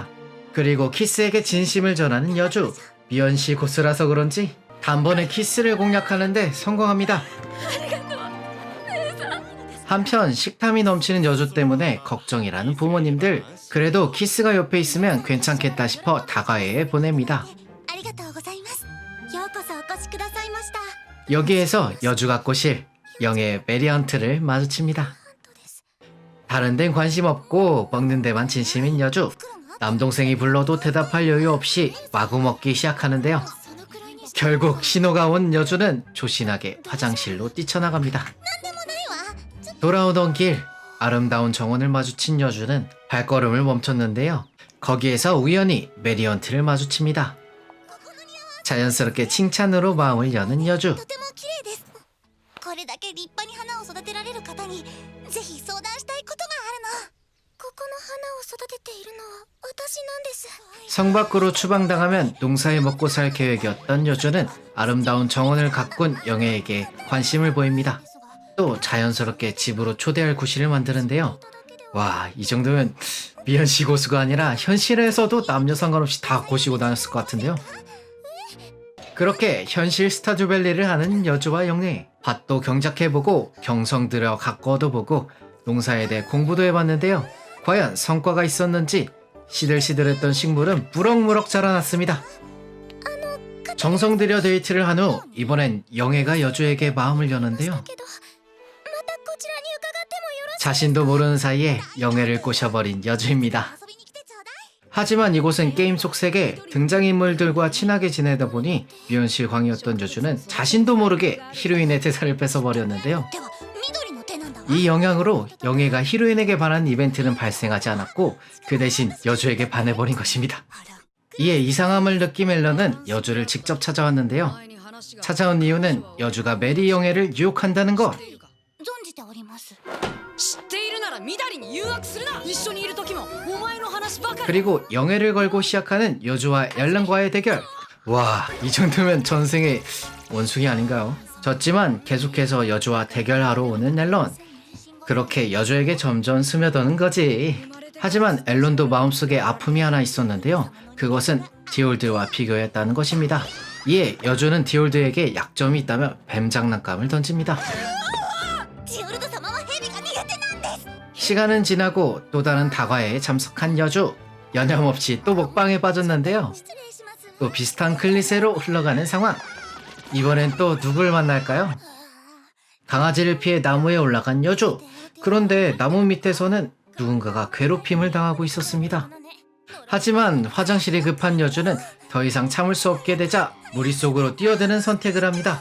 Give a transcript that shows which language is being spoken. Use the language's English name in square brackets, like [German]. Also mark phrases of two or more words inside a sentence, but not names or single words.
[Korean] 그리고 키스에게 진심을 전하는 여주. 미연씨 고수라서 그런지 단번에 키스를 공략하는데 성공합니다. 한편 식탐이 넘치는 여주 때문에 걱정이라는 부모님들. 그래도 키스가 옆에 있으면 괜찮겠다 싶어 다가해에 보냅니다. [Japanese] ありがとうございます。ようこそお越しくださいました。 [Korean] 여기에서 여주가 꼬실 영의 메리언트를 마주칩니다. 다른 데는 관심 없고 먹는 데만 진심인 여주. 남동생이 불러도 대답할 여유 없이 마구 먹기 시작하는데요. [Japanese] そのくらいにし [Korean] 결국 신호가 온 여주는 조신하게 화장실로 뛰쳐나갑니다. [Japanese] なんでもないわ。 [Korean] 돌아오던 길 아름다운 정원을 마주친 여주는 발걸음을 멈췄는데요. 거기에서 우연히 메리언트를 마주칩니다. 자연스럽게 칭찬으로 마음을 여는 여주. [Japanese] とても綺麗です。これだけ立派に花を育てられる方にぜひ相談したいことがあるの。ここの花を育てているのは私なんです。 [Korean] 성 밖으로 추방당하면 농사에 먹고 살 계획이었던 여주는 아름다운 정원을 가꾼 영애에게 관심을 보입니다. 또 자연스럽게 집으로 초대할 구실을 만드는데요. 와, 이 정도면 미연씨 고수가 아니라 현실에서도 남녀 상관없이 다 고시고 다녔을 것 같은데요. 그렇게 현실 스타듀밸리를 하는 여주와 영애. 밭도 경작해보고 경성 들여 가꿔도 보고 농사에 대해 공부도 해봤는데요. 과연 성과가 있었는지 시들시들했던 식물은 무럭무럭 자라났습니다. 정성 들여 데이트를 한 후 이번엔 영애가 여주에게 마음을 여는데요. [Japanese] けどまたこちらに伺ってもよろしい [Korean] 자신도 모르는 사이에 영애를 꼬셔버린 여주입니다. [Japanese] 遊びに来てちょうだい [Korean] 하지만 이곳은 게임 속 세계, 등장인물들과 친하게 지내다 보니 미연실광이었던 여주는 자신도 모르게 히로인의 대사를 뺏어버렸는데요. [Japanese] では緑の手なんだわ [Korean] 이 영향으로 영애가 히로인에게 반한 이벤트는 발생하지 않았고 그 대신 여주에게 반해버린 것입니다. 이에 이상함을 느낀 멜런은 여주를 직접 찾아왔는데요. 찾아온 이유는 여주가 메리 영애를 유혹한다는 것. [Japanese] 存じております知っているなら緑に誘惑するな。一緒にいる時もお前の話ばかり。 [Korean] 그리고 영애를 걸고 시작하는 여주와 앨런과의 대결. 와, 이 정도면 전생의 원숭이 아닌가요? 졌지만 계속해서 여주와 대결하러 오는 앨런. 그렇게 여주에게 점점 스며드는 거지. 하지만 앨런도 마음속에 아픔이 하나 있었는데요. 그것은 디올드와 비교했다는 것입니다. 이에 여주는 디올드에게 약점이 있다며 뱀 장난감을 던집니다. [Japanese] ジオルド様は蛇が苦手なんです [Korean] 시간은 지나고 또 다른 다과에 참석한 여주. 여념없이 또 먹방에 빠졌는데요. [Japanese] 失礼します [Korean] 또 비슷한 클리셰로 흘러가는 상황. 이번엔 또 누굴 만날까요? 강아지를 피해 나무에 올라간 여주. 그런데 나무 밑에서는 누군가가 괴롭힘을 당하고 있었습니다. 하지만 화장실이 급한 여주는 더 이상 참을 수 없게 되자 무리 속으로 뛰어드는 선택을 합니다.